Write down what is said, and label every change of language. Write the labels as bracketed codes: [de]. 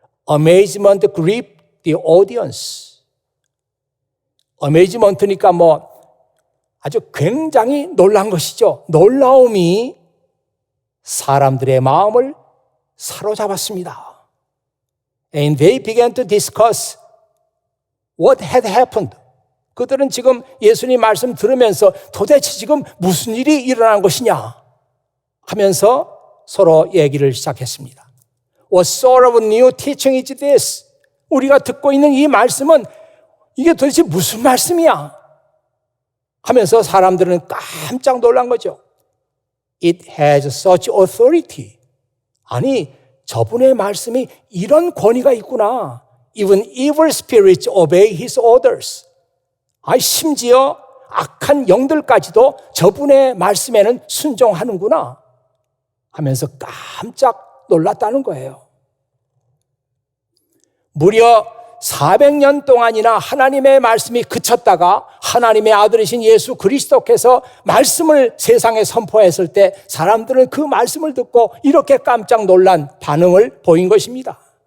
[en] Amazement gripped the audience. [ko] Amazement니까 아주 굉장히 놀란 것이죠. 놀라움이 사람들의 마음을 사로잡았습니다. [en] And they began to discuss what had happened. [ko] 그들은 지금 예수님 말씀 들으면서 도대체 지금 무슨 일이 일어난 것이냐 하면서 서로 얘기를 시작했습니다. [en] What sort of new teaching is this? [ko] 우리가 듣고 있는 이 말씀은 이게 도대체 무슨 말씀이야? 하면서 사람들은 깜짝 놀란 거죠. [en] It has such authority. [ko] 아니, 저분의 말씀이 이런 권위가 있구나. [en] Even evil spirits obey his orders. [ko] 심지어 악한 영들까지도 저분의 말씀에는 순종하는구나 하면서 깜짝 놀랐다는 거예요. 무려 400년 동안이나 하나님의 말씀이 그쳤다가 하나님의 아들이신 예수 그리스도께서 말씀을 세상에 선포했을 때 사람들은 그 말씀을 듣고 이렇게 깜짝 놀란 반응을 보인 것입니다.